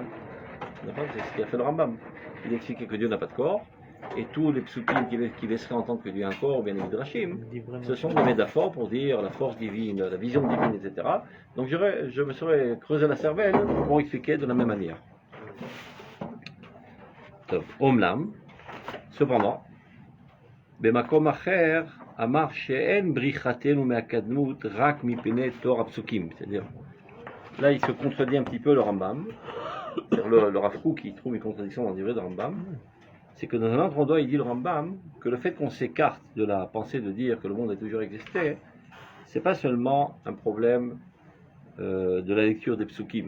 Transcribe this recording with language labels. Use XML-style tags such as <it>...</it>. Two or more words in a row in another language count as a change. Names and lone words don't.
<fr>C'est ce qu'il a fait le Rambam. Il a expliqué que Dieu n'a pas de corps, et tous les psukim qui laisseraient entendre que Dieu a un corps, ou bien les midrashim, ce sont des métaphores pour dire la force divine, la vision divine, etc. Donc je me serais creusé la cervelle pour expliquer de la même manière. Omlam, cependant,</fr> <he>במקום אחר אמר שאין בריחתנו מהקדמות רק מפני תור הפסוקים.</he> <fr>C'est-à-dire, là il se contredit un petit peu le Rambam, c'est-à-dire le Rav Kook qui trouve une contradiction dans le livre de Rambam. C'est que dans un autre endroit, il dit le Rambam que le fait qu'on s'écarte de la pensée de dire que le monde a toujours existé, c'est pas seulement un problème de la lecture des psukim.</fr>